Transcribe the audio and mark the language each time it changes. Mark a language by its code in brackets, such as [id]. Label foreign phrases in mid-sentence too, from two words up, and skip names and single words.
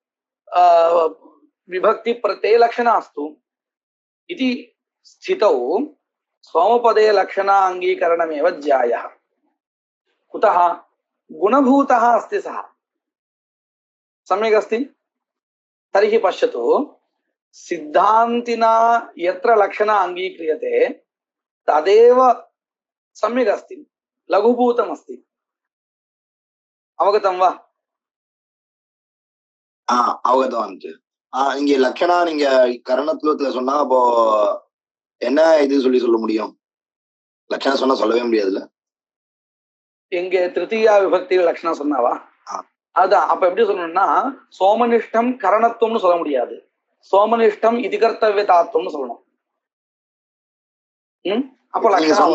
[sa] विभक्ति प्रत्यये लक्षणा अस्तु इति स्थितौ सोमपदे लक्षणा अङ्गीकरणमेव ज्यायः कुतः गुणभूतः अस्ति सः सम्यक् अस्ति तर्हि पश्यतु सिद्धान्तिना यत्र लक्षणा अङ्गीक्रियते तदेव सम्यक् अस्ति लघुभूतम् अस्ति अवगतं वा [ta] அவகதம் இங்க லட்சணா நீங்க கரணத்துவத்துல சொன்னா அப்போ என்ன இது சொல்ல முடியும் லட்சணம் சொன்னா சொல்லவே முடியாதுல்ல எங்க திருத்தீயா விபக்தியில் லட்சணம் சொன்னாவா அதான் அப்ப எப்படி சொல்லணும்னா சோமனிஷ்டம் கரணத்துவம்னு சொல்ல முடியாது சோமனிஷ்டம் இது கர்த்தவியதாத்வம்னு சொல்லணும் அப்ப லட்சணம்